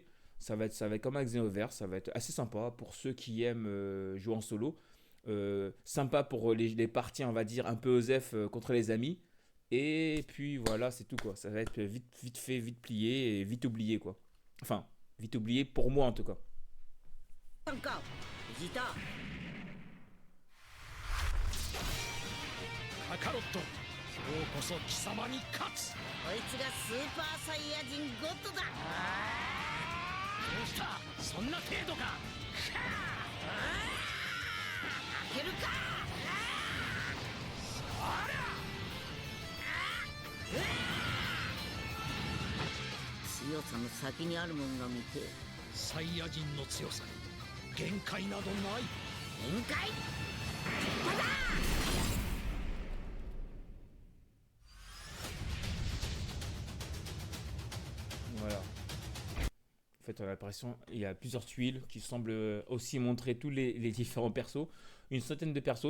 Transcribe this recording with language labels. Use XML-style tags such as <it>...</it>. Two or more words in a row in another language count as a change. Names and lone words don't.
<fr>Ça va être comme un Xenoverse, ça va être assez sympa pour ceux qui aiment jouer en solo. Sympa pour les parties, on va dire, un peu OSEF contre les amis. Et puis voilà, c'est tout quoi. Ça va être vite, vite fait, vite plié et vite oublié quoi. Enfin, vite oublié pour moi en tout cas.</fr> <ja>なんかジータカカロット、今日こそ貴様に勝つ。こいつがスーパーサイヤ人ゴッドだ。どうした、そんな程度か。開けるか。強さの先にあるもんが見てサイヤ人の強さに限界などない。限界。</ja> <fr>Voilà. En fait, on a l'impression il y a plusieurs tuiles qui semblent aussi montrer tous les différents persos. Une centaine de persos.</fr>